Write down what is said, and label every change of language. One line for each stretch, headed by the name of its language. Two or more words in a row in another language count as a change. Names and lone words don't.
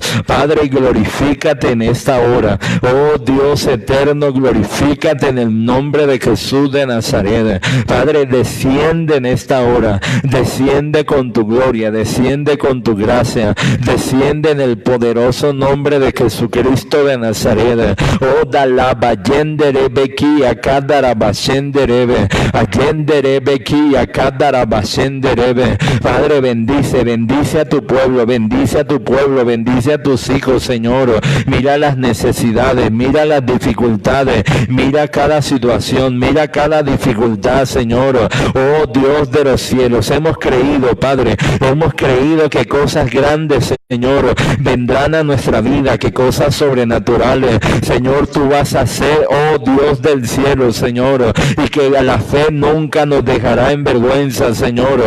Spanish: Padre, glorifícate en esta hora, oh Dios eterno, glorifícate en el nombre de Jesús de Nazaret. Padre, desciende en esta hora, desciende con tu gloria, desciende con tu gracia, desciende en el poderoso nombre de Jesucristo de Nazaret. Oh, dalaba yenderebe ki akadarabashenderebe, ayenderebe ki akadarabashenderebe. Padre, bendice a tu pueblo, bendice a tu pueblo, bendice a tus hijos, Señor. Mira las necesidades, mira las dificultades, mira cada situación, mira cada dificultad, Señor. Oh Dios de los cielos, hemos creído, Padre, hemos creído que cosas grandes, Señor, vendrán a nuestra vida, que cosas sobrenaturales, Señor, tú vas a hacer, oh Dios del cielo, Señor, y que la fe nunca nos dejará en vergüenza, Señor.